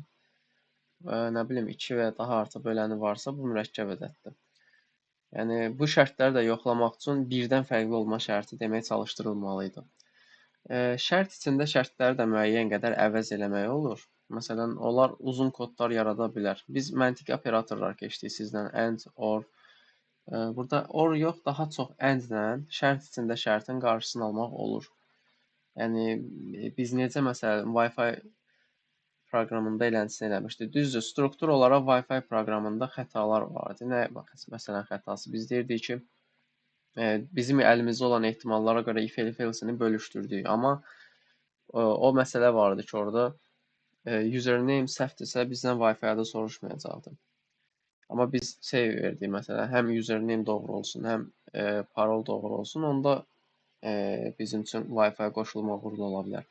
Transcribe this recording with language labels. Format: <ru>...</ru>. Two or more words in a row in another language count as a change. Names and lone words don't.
<az>Nə bilim, 2 və ya daha artıq böləni varsa, bu mürəkkəb ədəddir. Yəni, bu şərtləri də yoxlamaq üçün birdən fərqli olma şərti demək çalışdırılmalıydı. Şərt içində şərtləri də müəyyən qədər əvəz eləmək olur. Məsələn, onlar uzun kodlar yarada bilər. Biz məntiqi operatorlar keçdik sizdən,</az> <en>and, or.</en> <az>Burada or yox, daha çox and-lə şərt içində şərtin qarşısını almaq olur. Yəni, biz necə məsələn, Wi-Fi proqramında eləntisini eləmişdik. Düzdür, struktur olaraq Wi-Fi proqramında xətalar vardı. Nə məsələn xətası? Biz deyirdik ki, bizim əlimizdə olan ehtimallara görə if-else-ni bölüşdürdük. Amma o məsələ vardı ki, orada username səhvdirsə bizdən Wi-Fi-da soruşmayacaqdı. Amma biz şey verdik, məsələn, həm username doğru olsun, həm parol doğru olsun, onda bizim üçün Wi-Fi qoşulma uğurlu ola bilər.</az>